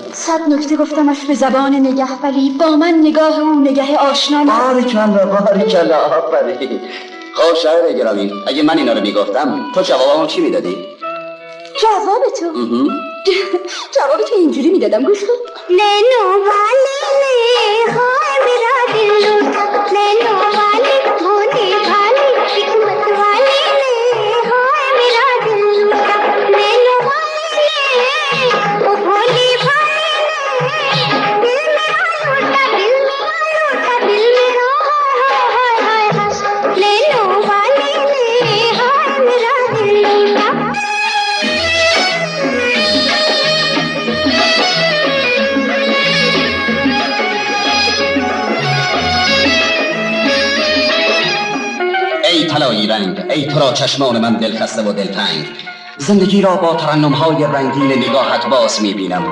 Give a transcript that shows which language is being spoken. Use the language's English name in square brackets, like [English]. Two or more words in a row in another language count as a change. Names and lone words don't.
[Persian] 100 نکته گفتمش به زبان نگه، ولی با من نگاه او نگه آشنا نبود. باریکلا آفرین. خب شاعر گرامی، اگه من اینا رو میگفتم تو جوابمو چی میدادی؟ جواب تو اینجوری میدادم، گوش کن. [Urdu] لینو واله له های میرا دل لوٹا، لینو واله بھولی بھالی حکمت والی له های میرا دل لوٹا، لینو واله له بھولی بھالی دل میرا لوٹا، دل میرا ہائے ہائے ہائے، لینو واله له های میرا دل لوٹا. [Persian] ای طلایی رنگ، ای تو را چشمان من دلخسته و دلتنگ، زندگی را با ترنم‌های رنگین نگاهت باز می‌بینم.